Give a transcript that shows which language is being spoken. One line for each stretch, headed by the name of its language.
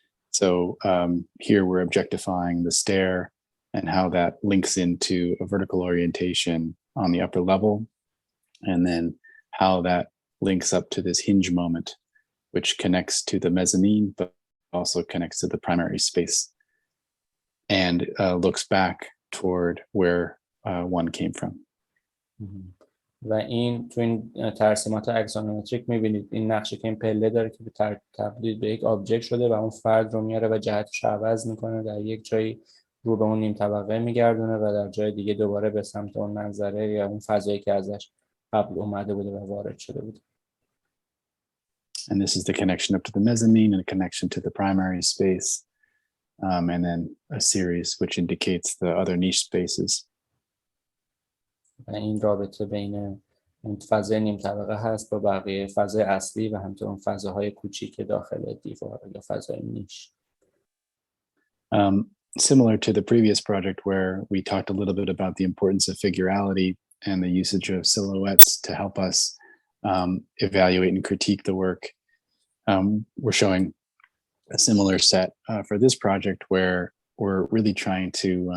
English: So here we're objectifying the stair and how that links into a vertical orientation on the upper level, and then how that links up to this hinge moment, which connects to the mezzanine, but also connects to the primary space and looks back toward where one came from.
Persian: و این تو این ترسیمات اکسونومتریک میبینید این نقشه که این پله داره که تبدیل به یک آبجکت شده و اون فرد رو میاره و جهتش رو عوض میکنه، در یک جایی رو به اون نیم طبقه میگردونه و در جای دیگه دوباره به سمت اون منظره یا اون فضایی که ازش قبل اومده بوده و وارد شده بوده.
English: And this is the connection up to the mezzanine and a connection to the primary space, and then a series which indicates the other niche spaces.
Persian: و این رابطه بین اون فضای نیم طبقه هست با بقیه فضای اصلی و همینطور اون فضاهای کوچیک داخل دیوار یا فضای نیش.
English: Similar to the previous project where we talked a little bit about the importance of figurality and the usage of silhouettes to help us evaluate and critique the work, we're showing a similar set for this project where we're really trying to